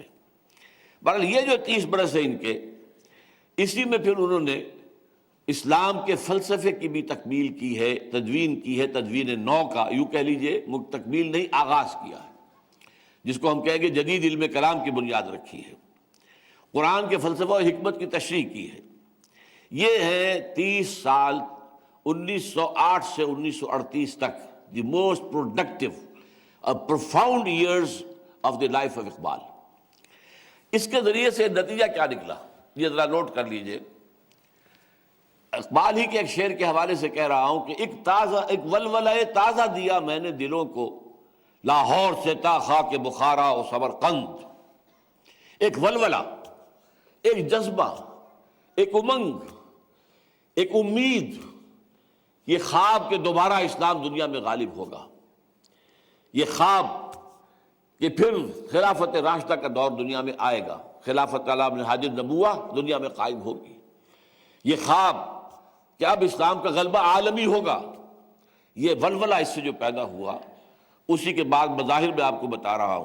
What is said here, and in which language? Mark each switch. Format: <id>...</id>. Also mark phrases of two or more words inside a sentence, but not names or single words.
<ur>بہرحال یہ جو 30 برس ہے ان کے، اسی میں پھر انہوں نے اسلام کے فلسفے کی بھی تکمیل کی ہے، تدوین کی ہے، تدوین نو کا یوں کہہ لیجئے، تکمیل نہیں آغاز کیا ہے، جس کو ہم کہیں گے جدید علم کلام کی بنیاد رکھی ہے، قرآن کے فلسفہ و حکمت کی تشریح کی ہے۔ یہ ہے 30 سال 1908 سے 1938 تک</ur> <en>the most productive profound years of the life of اقبال۔</en> <ur>اس کے ذریعے سے نتیجہ کیا نکلا یہ ذرا نوٹ کر لیجئے۔ اقبال ہی کے ایک شعر کے حوالے سے کہہ رہا ہوں کہ ایک ولولہ تازہ دیا میں نے دلوں کو، لاہور سے تا خاک بخارا و سمرقند۔ ایک ولولہ، ایک جذبہ، ایک امنگ، ایک امید، یہ خواب کہ دوبارہ اسلام دنیا میں غالب ہوگا، یہ خواب کہ پھر خلافت راشدہ کا دور دنیا میں آئے گا،</ur> <ar>خلافت علی منہاج النبوہ</ar> <ur>دنیا میں قائم ہوگی، یہ خواب کہ اب اسلام کا غلبہ عالمی ہوگا، یہ ولولہ اس سے جو پیدا ہوا، اسی کے بعد مظاہر میں آپ کو بتا رہا ہوں۔</ur>